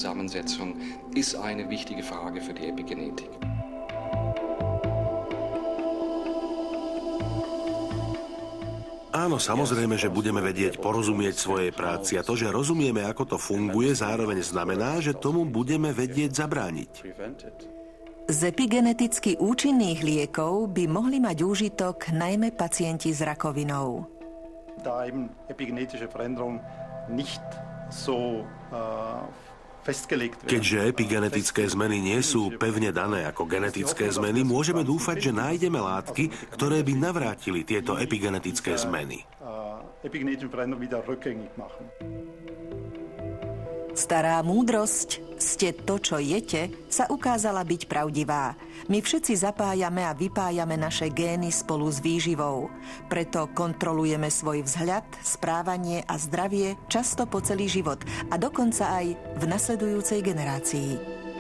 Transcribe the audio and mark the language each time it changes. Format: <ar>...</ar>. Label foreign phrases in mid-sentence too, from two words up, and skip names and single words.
<sk>Áno, samozrejme, že budeme vedieť porozumieť svojej práci a to, že rozumieme, ako to funguje, zároveň znamená, že tomu budeme vedieť zabrániť. Z epigeneticky účinných liekov by mohli mať úžitok najmä pacienti s rakovinou.</sk> <de>Da eben epigenetische Veränderung nicht so festgelegt werden.</de> <sk>Keďže epigenetické zmeny nie sú pevne dané ako genetické zmeny, môžeme dúfať, že nájdeme látky, ktoré by navrátili tieto epigenetické zmeny.</sk> <de>Epigenetischen Veränderung wieder rückgängig machen.</de> <sk>Stará múdrosť, ste to, čo jete, sa ukázala byť pravdivá. My všetci zapájame a vypájame naše gény spolu s výživou. Preto kontrolujeme svoj vzhľad, správanie a zdravie často po celý život a dokonca aj v nasledujúcej generácii.</sk>